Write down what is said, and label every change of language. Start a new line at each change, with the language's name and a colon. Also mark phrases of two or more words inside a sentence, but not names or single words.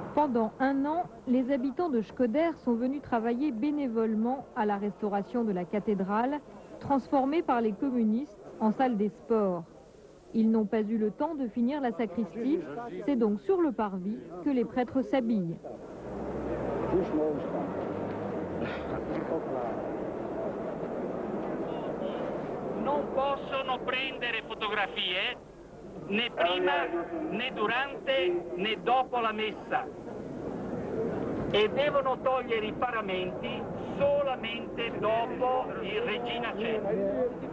French: Pendant un an, les habitants de Shkoder sont venus travailler bénévolement à la restauration de la cathédrale, transformée par les communistes en salle des sports. Ils n'ont pas eu le temps de finir la sacristie, c'est donc sur le parvis que les prêtres s'habillent.
Italian: Non possono prendere fotografie né prima né durante né dopo la messa e devono togliere i paramenti solamente dopo il Regina Coeli.